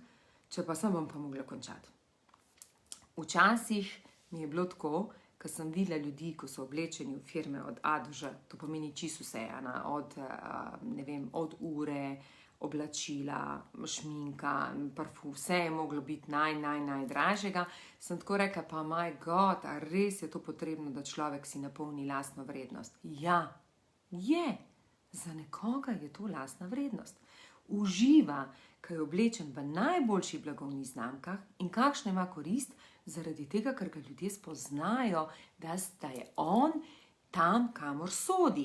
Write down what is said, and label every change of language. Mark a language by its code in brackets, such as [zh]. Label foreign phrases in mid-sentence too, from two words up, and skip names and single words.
[sl] Če pa sem, bom pa mogla končati. Včasih mi je bilo tako, ko sem videla ljudi, ko so oblečeni v firme od A do Ž, to pomeni čisto vse, od ure, oblačila, šminka, parfum, vse je moglo biti najdražjega. Sem tako rekla, pa [en] my God, [sl] a res je to potrebno, da človek si napolni lastno vrednost? Ja, je. Za nekoga je to lastna vrednost. uživa, ker je oblečen v najboljših blagovnih znamkah in kakšna ima korist, zaradi tega, ker ga ljudje spoznajo, da je on tam, kamor sodi.